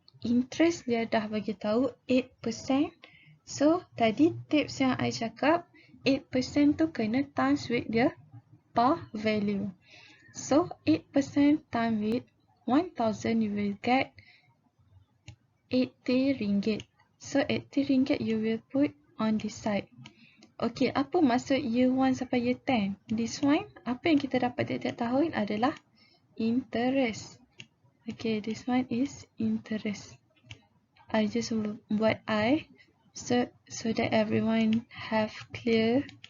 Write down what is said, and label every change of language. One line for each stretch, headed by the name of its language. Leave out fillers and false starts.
Malay: Interest dia dah bagi tahu 8%. So, tadi tips yang I cakap, 8% tu kena
English: times with
Malay: dia par value.
English: So, 8% times with 1000, you will get 80 ringgit. So, 80 ringgit you will put on this side.
Malay: Okay, apa maksud year 1 sampai year 10?
English: This one,
Malay: apa yang kita dapat tiap-tiap tahun adalah interest.
English: Okay, this one is interest. I just
Malay: buat
English: I so that everyone have clear.